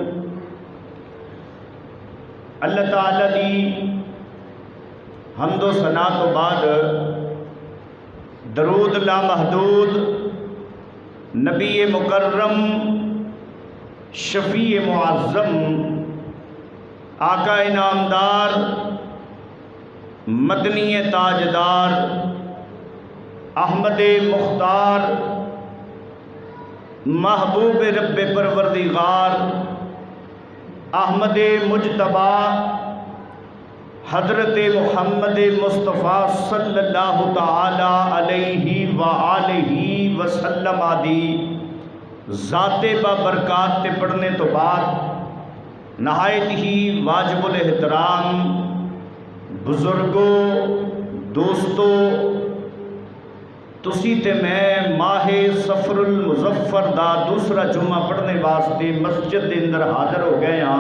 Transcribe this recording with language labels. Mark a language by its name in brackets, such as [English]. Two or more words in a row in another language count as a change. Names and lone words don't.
[Punjabi] اللہ تعالیٰ دی حمد و ثنا تو بعد درود لا محدود نبی مکرم شفیع معظم آقا انعامدار مدنی تاجدار احمد مختار محبوب رب پروردگار احمد مجتبیٰ حضرت محمد مصطفیٰ [Arabic] صلى الله تعالى عليه وآله وسلم [Punjabi] آدی ذاتِ برکات تے پڑھنے تو بعد نہایت ہی واجب الاحترام بزرگو دوستو تسی تے میں ماہِ صفر المظفر دا دوجا جمعہ پڑھنے واسطے مسجد کے اندر حاضر ہو گئے ہاں.